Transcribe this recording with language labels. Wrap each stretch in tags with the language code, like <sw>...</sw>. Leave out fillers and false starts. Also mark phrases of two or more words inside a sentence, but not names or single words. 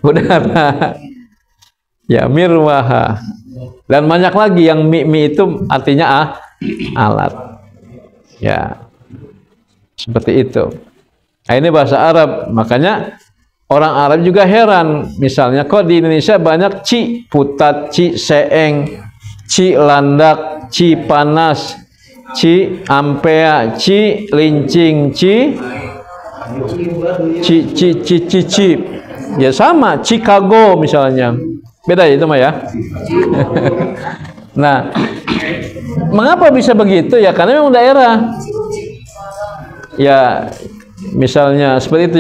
<id>Ya, mirwaha. Dan banyak lagi yang mi itu artinya alat. Ya. Seperti itu. Nah, ini bahasa Arab. Makanya orang Arab juga heran. Misalnya kok di Indonesia banyak ci putat, ci seeng, ci landak, ci panas, ci ampea, ci lincing, ci. Ya sama, Chicago misalnya. Beda ya itu mah ya. Nah, mengapa bisa begitu ya? Karena memang daerah. Ya, misalnya seperti itu.</id>